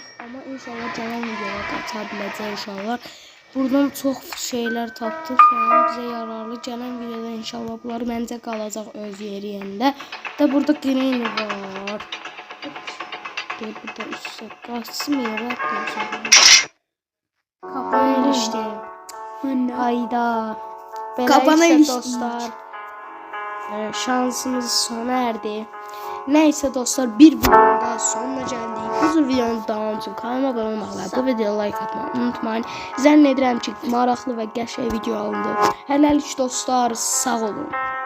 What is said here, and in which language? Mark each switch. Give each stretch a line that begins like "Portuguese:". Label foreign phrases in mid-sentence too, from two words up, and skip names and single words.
Azerbaijani: Amma inşallah gələn videoya qaça biləcək uşaqlar. Buradan çox şeylər tapdıq. Yəni bizə yararlı gələn videoda inşallah bunlar məncə qalacaq öz yeri yerində. Da burada green var. Burada üstə qaçsın yerə qoyacağım. Kapanı ilişdim. Anne. Hayda. Kapana Beləliklə ilişdik.
Turkish: dostlar. Şansımız sona erdi. Neyse dostlar bir videonun daha sonuna geldik. Bu videonun devamı için kanalıma abone olmayı ve bu videoya like atmayı unutmayın.
Azerbaijani: Zənn edirəm ki maraqlı və qəşəng video alındı. Hələlik dostlar, sağ olun.